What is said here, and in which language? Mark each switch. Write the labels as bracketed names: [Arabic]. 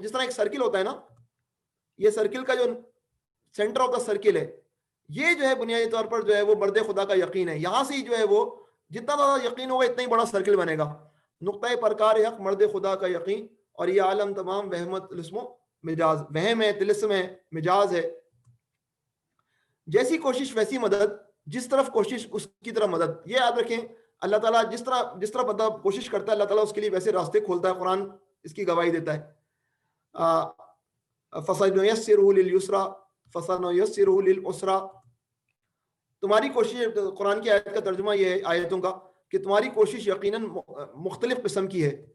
[Urdu] جس طرح ایک سرکل ہوتا ہے نا، یہ سرکل کا جو سینٹر آف دا سرکل ہے، یہ جو ہے بنیادی طور پر جو ہے وہ مرد خدا کا یقین ہے. یہاں سے ہی جو ہے وہ جتنا زیادہ یقین ہوگا اتنا ہی بڑا سرکل بنے گا. نقطۂ پرکار حق مرد خدا کا یقین، اور یہ عالم تمام وہمت طلسم و مجاز. وہم ہے، طلسم ہے، مجاز ہے. جیسی کوشش ویسی مدد، جس طرف کوشش اس کی طرف مدد. یہ یاد رکھیں، اللہ تعالیٰ جس طرح بندہ کوشش کرتا ہے اللہ تعالیٰ اس کے لیے ویسے راستے کھولتا ہے. قرآن اس کی گواہی دیتا ہے. [Arabic] فَسَنُيَسِّرُهُ لِلْيُسْرَىٰ فَسَنُيَسِّرُهُ لِلْعُسْرَىٰ. [Urdu] تمہاری کوشش، قرآن کی آیت کا ترجمہ یہ ہے آیتوں کا، کہ تمہاری کوشش یقیناً مختلف قسم کی ہے.